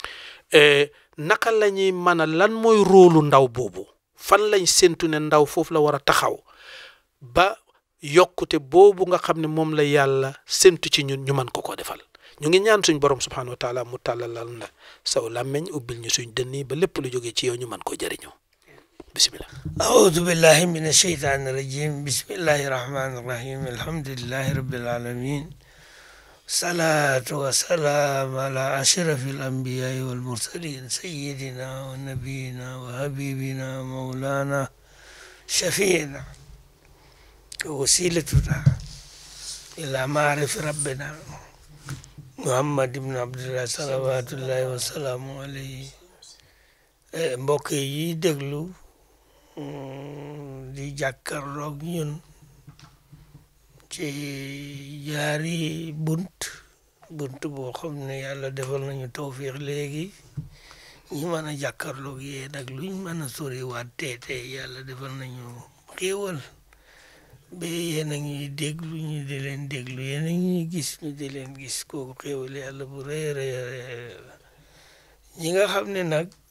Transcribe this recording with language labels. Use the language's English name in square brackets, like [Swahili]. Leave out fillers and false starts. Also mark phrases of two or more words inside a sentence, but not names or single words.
[Wolof] naka la ñuy mën a lan mooy róolu ndaw boobu fan lañ séntu ne ndaw foofu la war a taxaw ba yokkute boobu nga xam ne moom la yàlla séntu ci ñun ñu mën ko defal ñu ngi ñaan suñ borom [Arabic] سبحانه وتعالى [Wolof] mu tàllalal na saw làmmeñ ubbil ñu suñ dënni ba lépp lu jógee ci yow ñu mën ko jëriñoo bismillah [Arabic] أعوذ بالله من الشيطان الرجيم بسم الله الرحمن الرحيم الحمد لله رب العالمين صلاة وسلام على أشرف الأنبياء والمرسلين سيدنا ونبينا وحبيبنا مولانا شفينا وسيلتنا إلى معرفة ربنا محمد بن عبد الله صلوات الله وسلامه عليه [Wolof] mbokk yi déglu di jàkkaarloog ñun ci jaari bunt boo xam ne yàlla defal nañu tawfiix léegi ñu mën a jàkkaarloog yéen ak luñ mën a soriwaat teete yàlla defal nañu xéewal ba yéen a ñuy déglu ñu di leen déglu yéen a ñuy gis ñu di leen gis kooku xéewal yàlla bu rëy rëy ñi nga xam ne nag